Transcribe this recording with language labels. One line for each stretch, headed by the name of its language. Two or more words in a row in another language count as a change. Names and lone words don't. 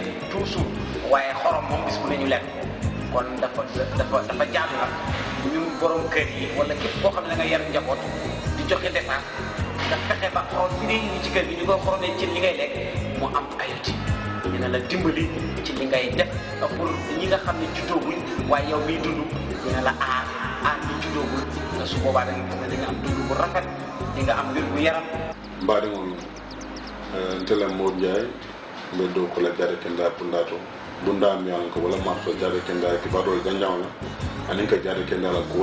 Wolof: toujours waaye xorom moom bis bu ne ñu lekk kon dafa jaadu nag ñun borom kër yi wala képp koo xam ne da nga yar njaboot di joxe dépense nga fexe ba xorom bi ngay indi ci kër gi ñu koy xoromee ci li ngay lekk mu am ayoti dina la dimbali ci li ngay def pour ñi nga xam ne juddooguñ waaye yow miy dund dina la aar ñi juddoogul te su boobaa da nga gis ne da nga am dund bu rafet di nga am wér gu yaram
Fula: mbaɗi on ntele Modou Ndiaye mbe dow ko la jare kenda pundato bunda mi an ko wala marto jare kenda ki badol ganjawla anin ka jare kenda la ko